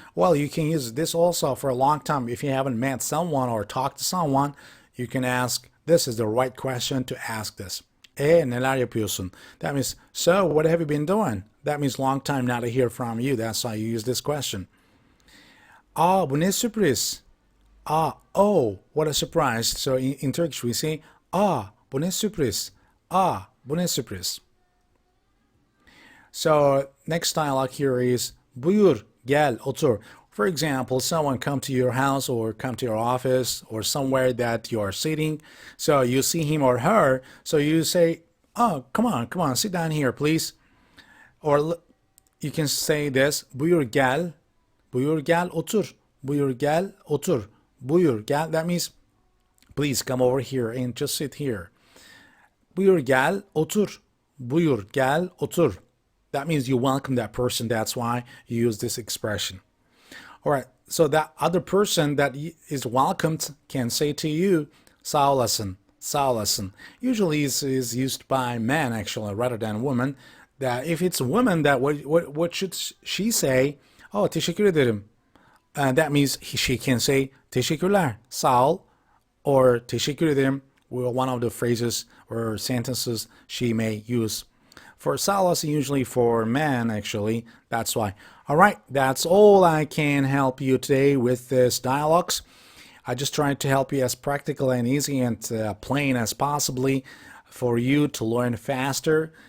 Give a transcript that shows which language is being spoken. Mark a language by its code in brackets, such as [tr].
[en] Well, you can use this also for a long time. If you haven't met someone or talked to someone, you can ask, this is the right question to ask this. [tr] Neler yapıyorsun? [en] That means, so what have you been doing? That means long time not to hear from you. That's why you use this question. [tr] Bu ne sürpriz? [en] Oh, what a surprise. So in Turkish we say, [tr] bu ne sürpriz? Bu ne sürpriz? [en] So next dialogue here is, [tr] buyur, gel, otur. [en] For example, someone come to your house or come to your office or somewhere that you are sitting. So you see him or her. So you say, oh, come on, sit down here, please. Or you can say this, [tr] buyur gel otur. Buyur gel otur. Buyur gel, [en] that means please come over here and just sit here. [tr] Buyur gel otur. Buyur gel otur. [en] That means you welcome that person. That's why you use this expression. All right, so that other person that is welcomed can say to you, [tr] sağ olasın, sağ olasın. [en] Usually is used by men actually rather than women. That if it's a woman, that what should she say? [tr] Oh, teşekkür ederim. [en] That means she can say [tr] teşekkürler, sağ ol, [en] or [tr] teşekkür ederim. [en] One of the phrases or sentences she may use. For [tr] sağ olasın, [en] usually for men actually. That's why. All right, that's all I can help you today with this dialogues. I just tried to help you as practical and easy and plain as possibly for you to learn faster.